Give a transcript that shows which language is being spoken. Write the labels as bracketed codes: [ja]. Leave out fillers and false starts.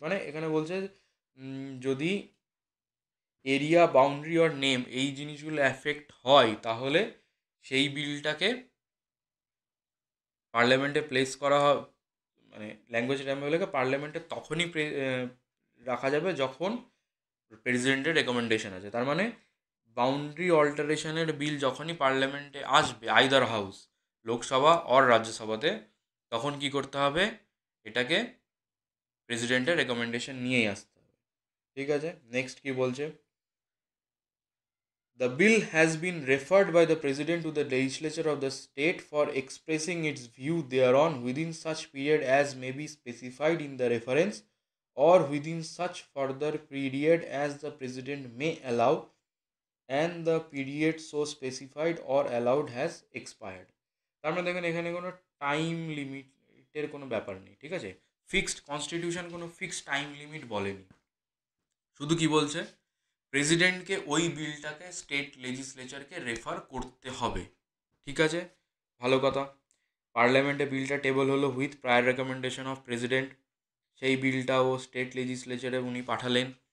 [bn] মানে এখানে বলছে যদি এরিয়া, বাউন্ডারি অর নেম এই জিনিসগুলো অ্যাফেক্ট হয়, তাহলে সেই বিলটাকে পার্লামেন্টে প্লেস করা হয়, মানে ল্যাঙ্গুয়েজ লেখা পার্লামেন্টে তখনই রাখা যাবে যখন প্রেসিডেন্টের রেকমেন্ডেশন আছে। তার মানে বাউন্ডারি অল্টারেশনের বিল যখনই পার্লামেন্টে আসবে, আইদার হাউস, লোকসভা অর রাজ্যসভাতে, তখন কি করতে হবে, এটাকে প্রেসিডেন্টের রেকমেন্ডেশন নিয়েই আসতে হবে। ঠিক আছে, নেক্সট কি বলছে, [en] the bill has been referred by the president to the legislature of the state for expressing its view thereon within such period as may be specified in the reference, or within such further period as the president may allow, and the period so specified or allowed has expired। [bn] তার মানে দেখেন এখানে কোনো time লিমিটের কোনো ব্যাপার নেই। ঠিক আছে, ফিক্সড কনস্টিটিউশন কোনো ফিক্সড টাইম লিমিট বলেনি, শুধু কি বলছে, প্রেসিডেন্টকে ওই বিলটাকে স্টেট লেজিসলেচারকে রেফার করতে হবে। ঠিক আছে, ভালো কথা। পার্লামেন্টে বিলটা টেবল হলো [en] with prior recommendation of president, [bn] সেই বিলটাও স্টেট লেজিসলেচারে উনি পাঠালেন।